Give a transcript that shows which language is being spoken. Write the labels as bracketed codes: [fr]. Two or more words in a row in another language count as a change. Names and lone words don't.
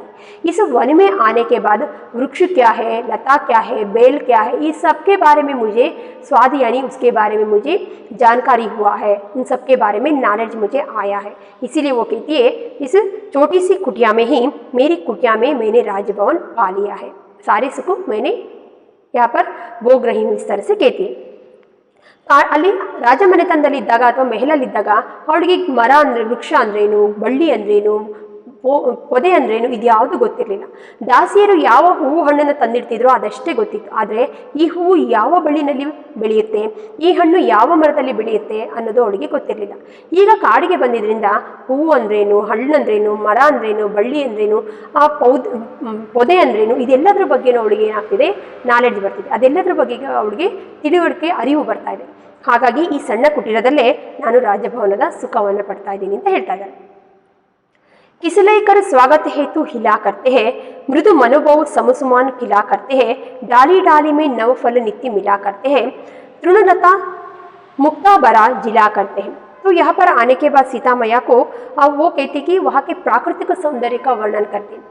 [hi] इस वन में आने के बाद वृक्ष क्या है, लता क्या है, बेल क्या है, इस सब के बारे में मुझे स्वाद यानी उसके बारे में मुझे जानकारी हुआ है, इन सब के बारे में नॉलेज मुझे आया है। इसीलिए वो कहती है इस छोटी सी कुटिया में ही, मेरी कुटिया में मैंने राजभवन पा लिया है, सारे सुख मैंने यहाँ पर भोग रही हूँ, इस तरह से कहती है। [kn] ಅಲ್ಲಿ ರಾಜಮನೆತನದಲ್ಲಿದ್ದಾಗ ಅಥವಾ ಮೆಹಲಲ್ಲಿದ್ದಾಗ ಅವಳಿಗೆ ಮರ ಅಂದರೆ, ವೃಕ್ಷ ಅಂದ್ರೇನು, ಬಳ್ಳಿ ಅಂದ್ರೇನು, ಪೊದೆ ಅಂದ್ರೇನು, ಇದು ಯಾವುದು ಗೊತ್ತಿರಲಿಲ್ಲ. ದಾಸಿಯರು ಯಾವ ಹೂವು ಹಣ್ಣನ್ನು ತಂದಿಡ್ತಿದ್ರೋ ಅದಷ್ಟೇ ಗೊತ್ತಿತ್ತು. ಆದರೆ ಈ ಹೂವು ಯಾವ ಬಳ್ಳಿನಲ್ಲಿ ಬೆಳೆಯುತ್ತೆ, ಈ ಹಣ್ಣು ಯಾವ ಮರದಲ್ಲಿ ಬೆಳೆಯುತ್ತೆ ಅನ್ನೋದು ಅವಳಿಗೆ ಗೊತ್ತಿರಲಿಲ್ಲ. ಈಗ ಕಾಡಿಗೆ ಬಂದಿದ್ದರಿಂದ ಹೂವು ಅಂದ್ರೇನು, ಹಣ್ಣಂದ್ರೇನು, ಮರ ಅಂದ್ರೇನು, ಬಳ್ಳಿ ಅಂದ್ರೇನು, ಆ ಪೊದೆ ಅಂದ್ರೇನು, ಇದೆಲ್ಲದರ ಬಗ್ಗೆನೂ ಅವಳಿಗೆ ಏನಾಗ್ತಿದೆ, ನಾಲೆಡ್ಜ್ ಬರ್ತಿದೆ. ಅದೆಲ್ಲದರ ಬಗ್ಗೆ ಅವಳಿಗೆ ತಿಳುವಳಿಕೆ, ಅರಿವು ಬರ್ತಾ ಇದೆ. ಹಾಗಾಗಿ ಈ ಸಣ್ಣ ಕುಟೀರದಲ್ಲೇ ನಾನು ರಾಜಭವನದ ಸುಖವನ್ನು ಪಡ್ತಾ ಇದ್ದೀನಿ ಅಂತ ಹೇಳ್ತಾ ಇದ್ದಾರೆ. [hi] किसलयकर स्वागत हेतु हिला करते हैं, मृदु मनोभाव समसुमान खिला करते हैं, डाली डाली में नवफल नित्य मिला करते हैं, तृणलता मुक्ता बरा जिला करते हैं। तो यहाँ पर आने के बाद सीता मैया को वो कहती कि वहाँ के प्राकृतिक सौंदर्य का वर्णन करते हैं।